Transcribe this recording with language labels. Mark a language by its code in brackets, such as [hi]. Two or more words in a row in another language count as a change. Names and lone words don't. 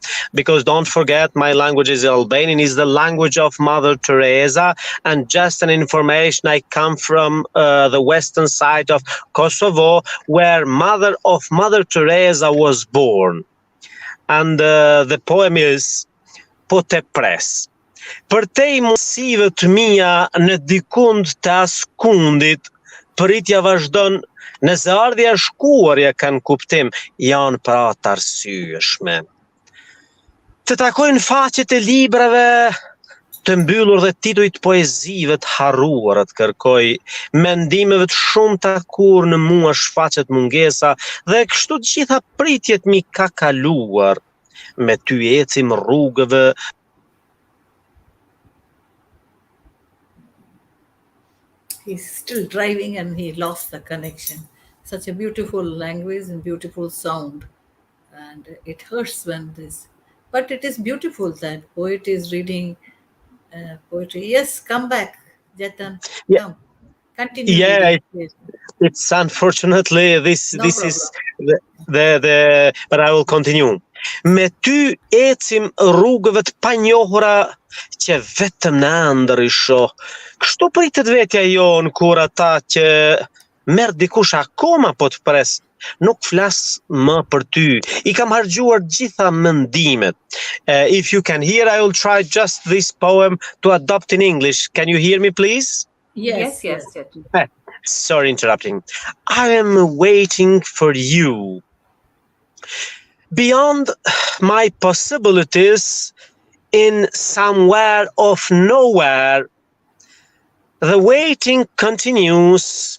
[en] Because don't forget, my language is Albanian, is the language of Mother Teresa. And just an information, I come from the western side of Kosovo, where Mother Teresa was born. And the poem is Po te pres. [sq] Për te i mosive të mia në dikund të askundit, pritja vazhdon, nëse ardhja e shkuarja kanë kuptim, janë pra të arsyeshme. Të takojnë faqet e librave të mbyllur dhe titujt poezive të harruara të kërkoj, mendimeve të shumta kur në mua shfaqet mungesa, dhe kështu të gjitha pritjet mi ka kaluar, me ty ecim rrugëve. [en] He's still driving and he lost the connection. Such a beautiful language and beautiful sound. And it hurts when this. But it is beautiful that poet is reading poetry. Yes, come back, Jatan. Yeah. Come. Continue. Yeah, reading. it's unfortunately this No this is the but I will continue. [sq] Me ty ecim rrugëve të panjohura që vetëm në ëndër i shoh. Kështu pritet vetja jon kur ata që merr dikush akoma po të pres. Nuk flas më për ty. I kam harxuar gjitha mendimet. [en] If you can hear, I will try just this poem to adopt in English. Can you hear me, please? Yes. Sorry, interrupting. I am waiting for you. Beyond my possibilities, in somewhere of nowhere, the waiting continues.